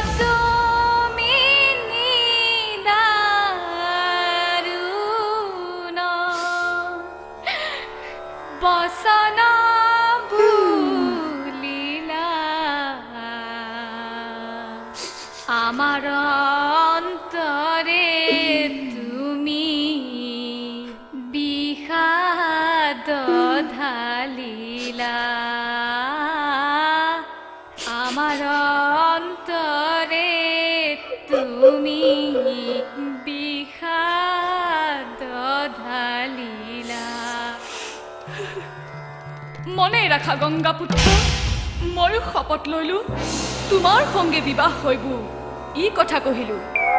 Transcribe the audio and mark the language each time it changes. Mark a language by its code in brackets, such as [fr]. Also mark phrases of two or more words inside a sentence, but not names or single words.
[as] বচন ভুলিলা আমাৰ অন্তৰে তুমি বিষাদ ঢালিলা। আমার অন্তরে তুমি বিষাদ ঢালিলা। মনে রাখা গঙ্গা পুত্র, মই শপত লইলো তোমাৰ সঙ্গে বিবাহ হইব। ই কথা কহিলো।